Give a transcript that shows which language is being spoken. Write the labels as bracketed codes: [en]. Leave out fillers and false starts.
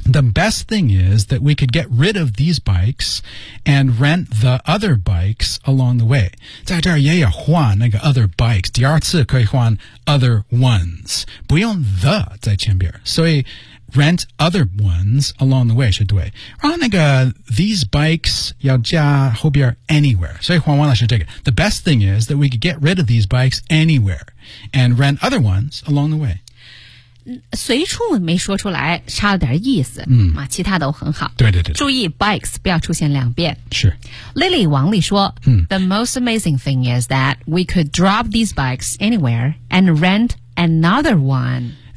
[en] The best thing is that we could get rid of these bikes and rent the other bikes along the way [zh] 在这儿也要换那个 [en] other bikes [zh] 第二次可以换 [en] other ones [zh] 不用 [en] the [zh] 在前边所以 [en] Rent other ones along the way, [zh] 是对。然后那个 [en] these bikes [zh] 要加后边 anywhere. 所以换完了是这个。 [en] The best thing is that we could get rid of these bikes anywhere and rent other ones along the way. [zh] 随处没说出来差了点意思、其他都很好。对对对。注意 bikes 不要出现两遍。是。 [en] Lily 王丽说、The most amazing thing is that we could drop these bikes anywhere and rent another one.